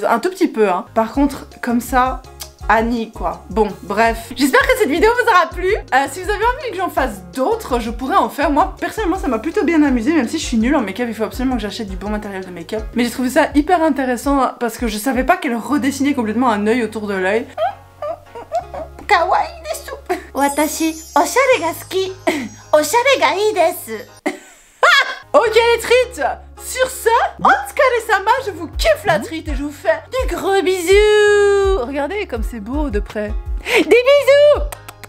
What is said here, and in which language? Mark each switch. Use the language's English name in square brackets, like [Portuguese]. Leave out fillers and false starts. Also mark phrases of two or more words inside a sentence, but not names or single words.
[French] Un tout petit peu, hein. Par contre, comme ça... Annie quoi. Bon bref, j'espère que cette vidéo vous aura plu. Si vous avez envie que j'en fasse d'autres, je pourrais en faire. Moi personnellement ça m'a plutôt bien amusé. Même si je suis nulle en make-up, il faut absolument que j'achète du bon matériel de make-up. Mais j'ai trouvé ça hyper intéressant parce que je savais pas qu'elle redessinait complètement un œil autour de l'œil. [Japanese] 可愛いです。私おしゃれが好き. おしゃれがいいです. [French] Ok les treats. Sur ce, Otsukare-sama, je vous kiffe la treat et je vous fais des gros bisous. Regardez comme c'est beau de près. Des bisous.